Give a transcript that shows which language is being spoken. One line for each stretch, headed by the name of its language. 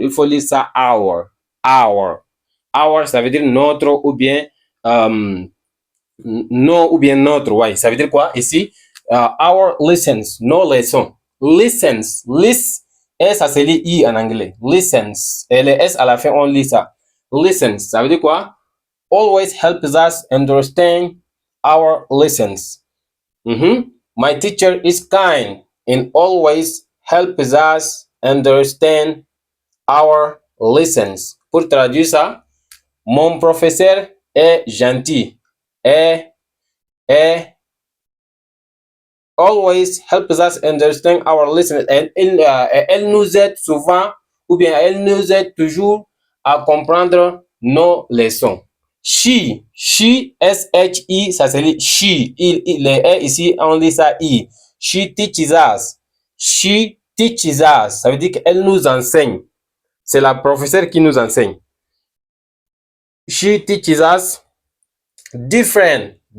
French: Il faut lire ça our. Our, ça veut dire notre ou bien non ou bien notre. Ouais, ça veut dire quoi ici?
English: Our lessons,
French: nos leçons. Listens, et ça se lit I en anglais. Listens. Et le S à la fin, on lit ça. Listens, ça veut dire quoi?
English: Always helps us understand our lessons. My teacher is kind and always helps us understand our lessons.
French: Pour traduire ça, mon professeur est gentil et
English: always helps us understand our lessons.
French: Elle nous aide souvent ou bien elle nous aide toujours à comprendre nos leçons. She, S-H-I, ça se lit she. Les E ici, on lit ça I.
English: She teaches us. She teaches us.
French: Ça veut dire qu'elle nous enseigne. C'est la professeure qui nous enseigne.
English: She teaches us different.